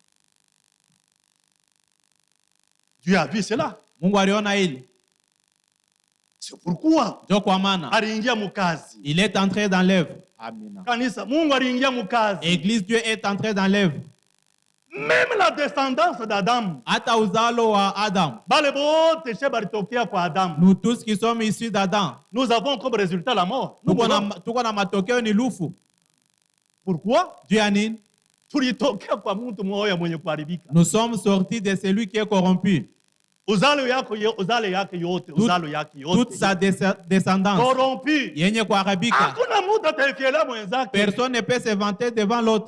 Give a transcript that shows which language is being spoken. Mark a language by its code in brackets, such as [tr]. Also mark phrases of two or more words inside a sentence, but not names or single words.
[fr] Dieu a vu cela. C'est pourquoi il est entré dans l'œuvre. Amina. Église, Dieu est entré dans l'œuvre. Même la descendance d'Adam. [sw] Hata uzalo wa Adam. [fr] Nous tous qui sommes issus d'Adam. Nous avons comme résultat la mort. [sw] Tuko na matokeo ni lufu. [fr] Pourquoi? Dieu anine. Nous sommes sortis de celui qui est corrompu. Toute sa descendance. Corrompu. Personne ne peut se vanter devant l'autre.